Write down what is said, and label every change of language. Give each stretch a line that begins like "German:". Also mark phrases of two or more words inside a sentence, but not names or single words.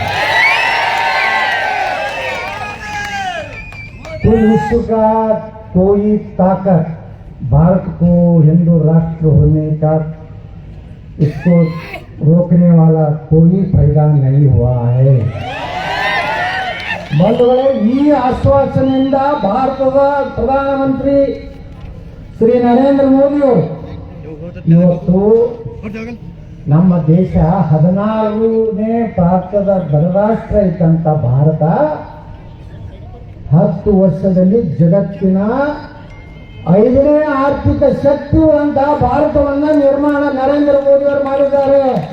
Hindi: कोई विश्व का कोई ताकत भारत को हिंदू राष्ट्र होने का इसको रोकने वाला कोई फायदा नहीं हुआ है।
Kannada: ಬಂಧುಗಳೇ, ಈ ಆಶ್ವಾಸನೆಯಿಂದ ಭಾರತದ ಪ್ರಧಾನಮಂತ್ರಿ ಶ್ರೀ ನರೇಂದ್ರ ಮೋದಿ ಅವರು ಇವತ್ತು ನಮ್ಮ ದೇಶ 14ನೇ ಭಾರತದ ಗಣರಾಷ್ಟ್ರ ಇದ್ದಂತ ಭಾರತ 10 ವರ್ಷದಲ್ಲಿ ಜಗತ್ತಿನ 5ನೇ ಆರ್ಥಿಕ ಶಕ್ತಿಯುಳ್ಳಂತ ಭಾರತವನ್ನ ನಿರ್ಮಾಣ ನರೇಂದ್ರ ಮೋದಿ ಅವರು ಮಾಡಿದ್ದಾರೆ.